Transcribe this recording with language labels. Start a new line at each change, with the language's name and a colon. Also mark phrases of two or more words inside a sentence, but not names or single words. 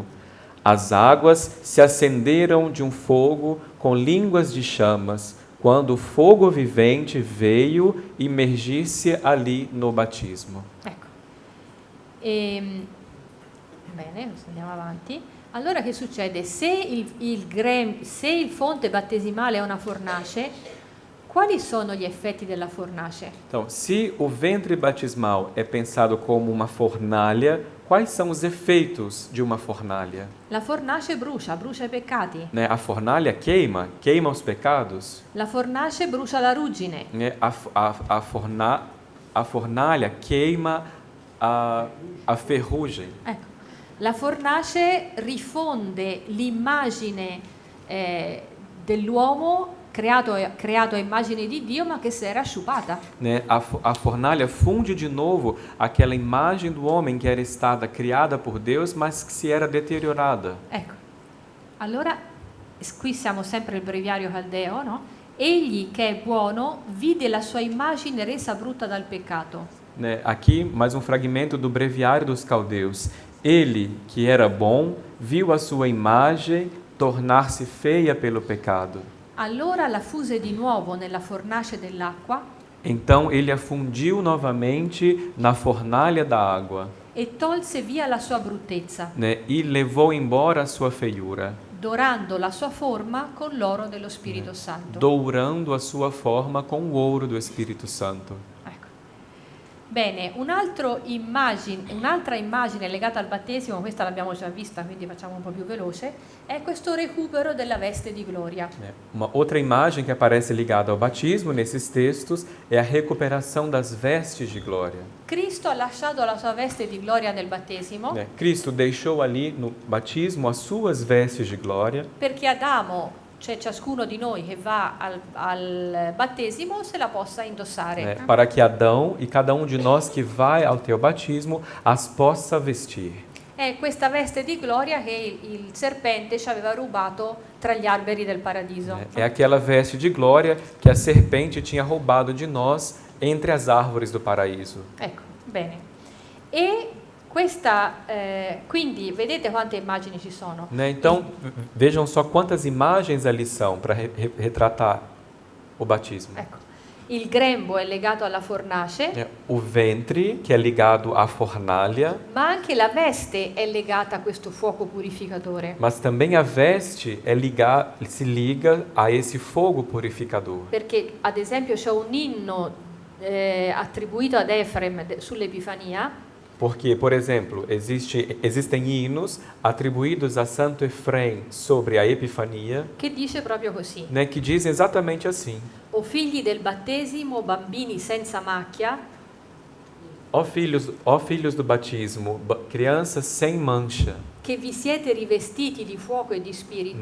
Portuguese: As águas se acenderam de um fogo com línguas de chamas, quando o fogo vivente veio imergir-se ali no batismo.
Italian: Ecco. Bene, andiamo avanti. Allora che succede? Se il fonte battesimale è una fornace, quali sono gli effetti della fornace?
Portuguese: Então, se o ventre batismal é pensado como uma fornalha, quais são os efeitos de uma fornalha?
Italian: La fornace brucia i peccati.
Portuguese: Né? A fornalha queima os pecados.
Italian: La fornace brucia la ruggine.
Portuguese: Né? A fornalha queima a ferrugem.
Italian: Ecco. La fornace rifonde l'immagine dell'uomo creato a immagine di Dio, ma che si era sciupata.
Portuguese: Né? A fornalha funde de novo aquela imagem do homem que era criada por Deus, mas que se era deteriorada.
Italian: Ecco. Allora qui siamo sempre il breviario caldeo, no? Egli che è buono vide la sua immagine resa brutta dal peccato.
Portuguese: Né? Aqui, mais um fragmento do breviário dos caldeus. Ele, que era bom, viu a sua imagem tornar-se feia pelo pecado.
Italian: Allora la fuse di nuovo nella fornace dell'acqua
Portuguese: Então ele a fundiu novamente na fornalha da água,
Italian: e tolse via la sua bruttezza,
Portuguese: né? E levou embora a sua feiura,
Italian: dorando la sua forma con l'oro dello Spirito Santo.
Portuguese: dourando a sua forma com o ouro do Espírito Santo.
Italian: Ecco. Bene, un'altra immagine legata al battesimo, questa l'abbiamo già vista, quindi facciamo un po' più veloce, è questo recupero della veste di gloria.
Portuguese: Uma outra imagem que aparece ligada ao batismo nesses textos é a recuperação das vestes de glória.
Italian: Cristo ha lasciato la sua veste di gloria nel battesimo
Portuguese: Né? Cristo deixou ali no batismo as suas vestes de glória,
Italian: perché Adamo, cioè ciascuno di noi che va al battesimo, se la possa indossare.
Portuguese: né? Para que Adão e cada um de nós que vai ao teu batismo as possa vestir.
Italian: È questa veste di gloria che il serpente ci aveva rubato tra gli alberi del paradiso.
Portuguese: Né? É aquela veste de glória que a serpente tinha roubado de nós entre as árvores do paraíso.
Italian: Ecco, bene. E questa, quindi vedete quante immagini ci sono.
Portuguese: Né? Então, vejam só quantas imagens ali são para retratar o batismo.
Italian: Ecco, il grembo è legato alla fornace,
Portuguese: É, o ventre, que é ligado à fornalha,
Italian: ma anche la veste è legata a questo fuoco purificatore.
Portuguese: mas também a veste se liga a esse fogo purificador.
Italian: Perché, ad esempio, c'è un inno attribuito ad Efrem sull'Epifania,
Portuguese: Porque, por exemplo, existem hinos atribuídos a Santo Efrem sobre a Epifania,
Italian: che dice proprio così:
Portuguese: né, que dizem exatamente assim:
Italian: O figli del battesimo, bambini senza macchia,
Portuguese: ó filhos do batismo, crianças sem mancha,
Italian: che vi siete rivestiti di fuoco e di spirito,